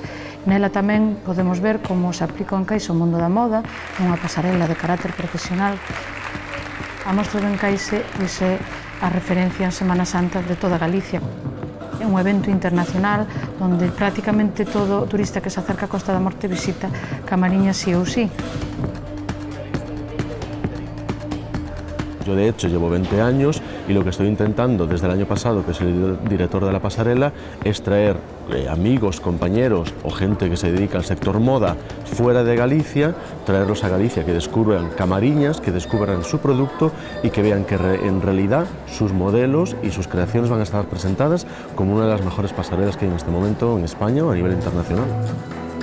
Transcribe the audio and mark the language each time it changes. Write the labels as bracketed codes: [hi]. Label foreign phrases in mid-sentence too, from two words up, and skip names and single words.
[gl] Nela tamén podemos ver como se aplica o encaixe ao mundo da moda, unha pasarela de carácter profesional. A Mostra do Encaixe é a referencia en Semana Santa de toda Galicia. É un evento internacional onde prácticamente todo turista que se acerca a Costa da Morte visita Camariñas sí ou sí. [es] Yo de hecho llevo 20 años y lo que estoy intentando desde el año pasado, que soy el director de la pasarela, es traer amigos, compañeros o gente que se dedica al sector moda fuera de Galicia, traerlos a Galicia, que descubran Camariñas, que descubran su producto y que vean que en realidad sus modelos y sus creaciones van a estar presentadas como una de las mejores pasarelas que hay en este momento en España o a nivel internacional.